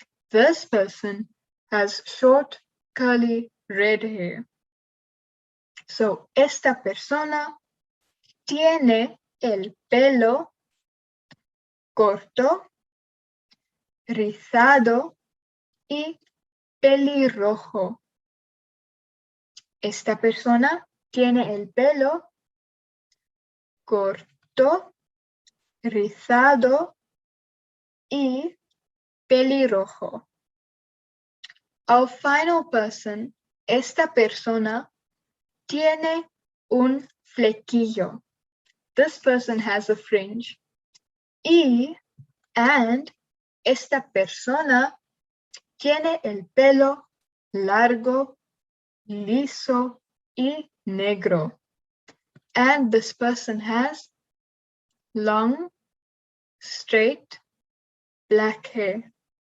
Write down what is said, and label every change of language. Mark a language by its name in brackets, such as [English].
[English] This person has short, curly, red hair. [Spanish] So, esta persona tiene el pelo corto, rizado y pelirrojo. Esta persona tiene el pelo corto, rizado y pelirrojo. [English] Our final person, [Spanish] esta persona tiene un flequillo. [English] This person has a fringe. [Spanish] And esta persona tiene el pelo largo, liso y negro. [English] And this person has long, straight, black hair.